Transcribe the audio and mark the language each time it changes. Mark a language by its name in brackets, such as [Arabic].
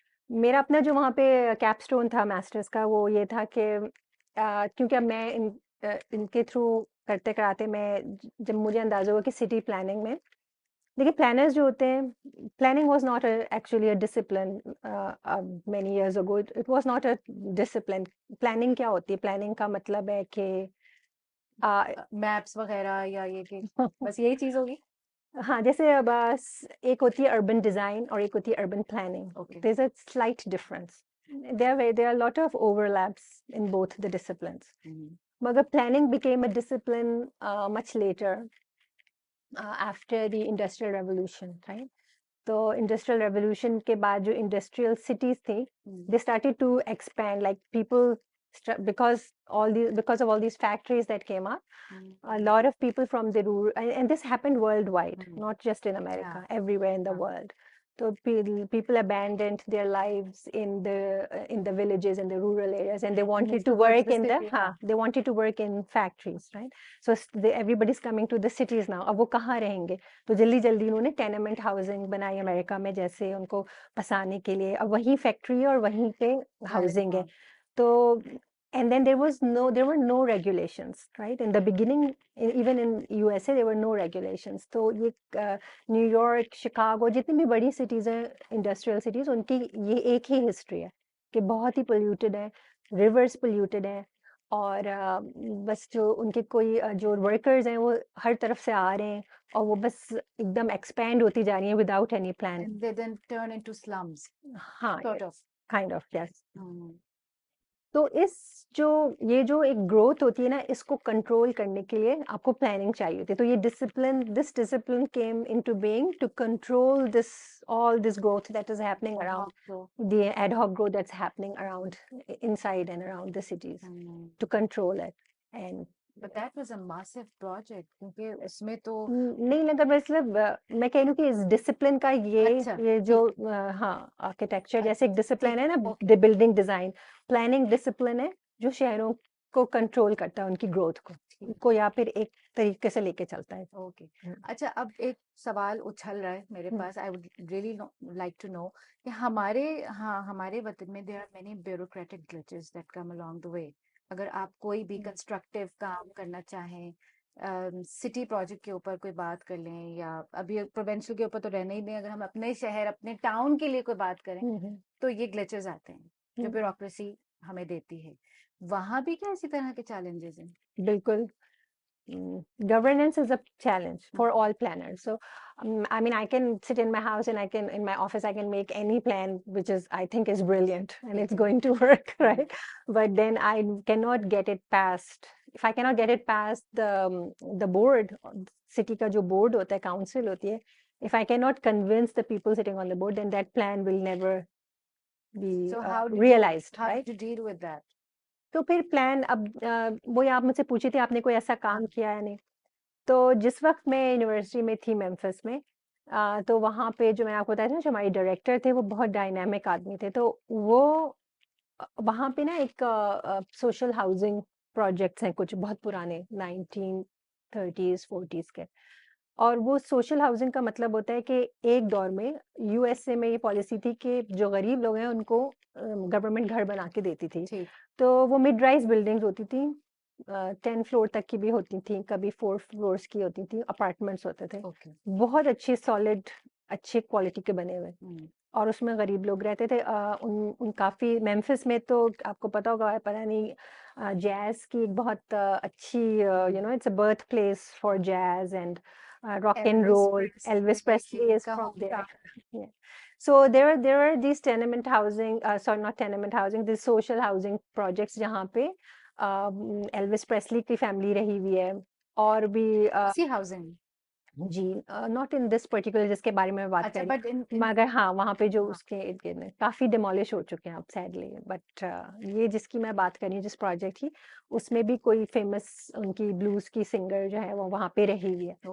[Hindi] मेरा अपना जो वहाँ पे कैपस्टोन था मास्टर्स का, वो ये था कि क्योंकि अब मैं इनके थ्रू करते कराते मैं जब मुझे अंदाजा हुआ कि सिटी प्लानिंग में, देखिए प्लानर्स जो होते हैं, [English] Planning was not actually a discipline many years ago, it was not a discipline. [Hindi] Planning क्या होती है? प्लानिंग का मतलब है कि मैप्स वगैरह, या ये कि बस यही चीज होगी? हाँ, जैसे बस एक होती है अर्बन डिजाइन और एक होती है urban planning. Okay. [English] There is a slight difference, there are a lot of overlaps in both the disciplines. मगर planning became a discipline much later, after the industrial revolution, right? [Hindi] तो industrial revolution के बाद जो industrial cities थी, [English] they started to expand, like people because of all these factories that came up, a lot of people from the rural, and this happened worldwide, not just in America, everywhere in the world. So people abandoned their lives in the villages, in the rural areas, and they wanted to work in they wanted to work in factories, right? So everybody's coming to the cities now. [Hindi] अब वो कहाँ रहेंगे? तो जल्दी जल्दी उन्होंने tenement housing बनाई America में, जैसे उनको बसाने के लिए। अब वहीं फैक्ट्री और वहीं पे हाउसिंग है। [English] तो and then there were no regulations, right? In the beginning, even in USA, there were no regulations. [Hindi] तो ये न्यूयॉर्क, शिकागो, जितनी भी बड़ी सिटीज हैं, इंडस्ट्रियल सिटीज, उनकी ये एक ही हिस्ट्री है कि बहुत ही पोल्यूटेड है, रिवर्स पोल्यूटेड है, और बस जो उनके कोई जो वर्कर्स हैं वो हर तरफ से आ रहे हैं और वो बस एकदम एक्सपैंड होती जा रही है [English] Without any plan. And they then turn into slums, हाँ, sort of. Kind of, yes. [Hindi] तो ये जो एक ग्रोथ होती है ना, इसको कंट्रोल करने के लिए आपको प्लानिंग चाहिए होती है। [English] तो ये this discipline came into being to control all this growth that is happening around, the ad hoc growth that's happening around, inside and around the cities, to control it. And But that was a massive project, [Hindi] क्योंकि उसमें तो नहीं लगा, मतलब मैं कह रही हूँ कि इस डिसिप्लिन का ये जो हाँ, आर्किटेक्चर जैसे एक डिसिप्लिन है ना, बिल्डिंग डिजाइन, प्लानिंग डिसिप्लिन है जो शहरों को कंट्रोल करता है, उनकी ग्रोथ को या फिर एक तरीके से लेके चलता है। ओके, अच्छा, अब एक सवाल उछल रहा है मेरे पास। [English] I would really like to know [Hindi] कि हमारे वतन में [English] There are many bureaucratic glitches that come along the way. [Hindi] अगर आप कोई भी कंस्ट्रक्टिव काम करना चाहें, सिटी प्रोजेक्ट के ऊपर कोई बात कर लें, या अभी प्रोविंशियल के ऊपर तो रहने ही दें, अगर हम अपने शहर, अपने टाउन के लिए कोई बात करें, तो ये ग्लिचेस आते हैं जो ब्यूरोक्रेसी हमें देती है। वहां भी क्या इसी तरह के चैलेंजेस हैं? बिल्कुल। [English] Governance is a challenge for all planners. So, I mean, I can sit in my house and in my office, I can make any plan, which I think is brilliant and it's going to work, right? But then I cannot get it passed. If I cannot get it past the board, [Hindi] city का जो board होता है, council होती है, [English] if I cannot convince the people sitting on the board, then that plan will never be realized, how right? did you deal with that? [Hindi] तो फिर plan, अब वही आप मुझसे पूछी थी आपने कोई ऐसा काम किया है नहीं। तो जिस वक्त मैं यूनिवर्सिटी में थी मेम्फिस में, तो वहाँ पे जो मैं आपको बताया था, जो हमारे डायरेक्टर थे वो बहुत डायनामिक आदमी थे। तो वो वहाँ पे ना एक सोशल हाउसिंग प्रोजेक्ट्स हैं कुछ बहुत पुराने 1930s 40s के, और वो सोशल हाउसिंग का मतलब होता है कि एक दौर में यूएसए में ये पॉलिसी थी कि जो गरीब लोग हैं उनको गवर्नमेंट घर बना के देती थी। तो वो मिड राइज बिल्डिंग्स होती थी, 10 फ्लोर तक की भी होती थी, कभी 4 फ्लोर्स की होती थी, अपार्टमेंट्स होते थे, बहुत अच्छे सॉलिड अच्छे क्वालिटी के बने हुए, और उसमें गरीब लोग रहते थे। उन काफ़ी मेम्फिस में तो आपको पता होगा, पता नहीं, जैज़ की एक बहुत अच्छी, [English] It's a birth place for jazz, and rock and roll. Elvis Presley is [Hindi] का [English] from there. hometown. Yeah. So there are these tenement housing, sorry, not tenement housing, these social housing projects [Hindi] जहाँ पे Elvis Presley की family रही हुई है, और भी सी housing ji, [English] not in this particular [Hindi] जिसके बारे में मैं बात अच्छा, कर [English] but [Hindi] रही [English] इन [Hindi] हूँ, मगर हाँ वहाँ पे जो हाँ उसके इर्द गिर्द में काफ़ी डिमोलिश हो चुके हैं अब सैडली, बट ये जिसकी मैं बात कर रही हूँ जिस प्रोजेक्ट की, उसमें भी कोई फेमस उनकी ब्लूज की सिंगर जो है वो वहाँ पे रही हुई है।